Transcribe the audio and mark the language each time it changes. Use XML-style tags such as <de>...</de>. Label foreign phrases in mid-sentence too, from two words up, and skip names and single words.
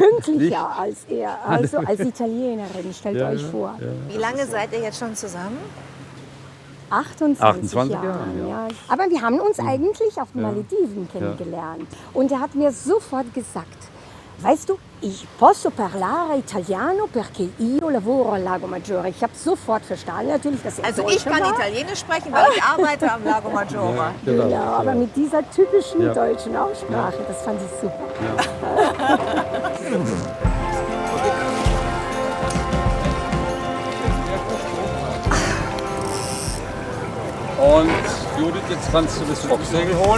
<de>pünktlicher nicht? als er, also als Italienerin, stellt Ja, euch ja, vor. ja. Wie lange seid ihr jetzt schon zusammen? 28 28 Jahre, Jahre, ja. Aber wir haben uns Mhm. eigentlich auf den Ja. Malediven kennengelernt. Und er hat mir sofort gesagt, weißt du, ich</de> <it>posso parlare italiano perché io lavoro al</it> <de>Lago Maggiore. Ich habe sofort verstanden natürlich, dass er Also Deutscher ich kann war. Italienisch sprechen, weil ich arbeite am Lago Maggiore. Ja, Genau, genau, aber mit dieser typischen Ja. deutschen Aussprache, das fand ich super. Und Judith, jetzt kannst du das Focksegel holen.</de>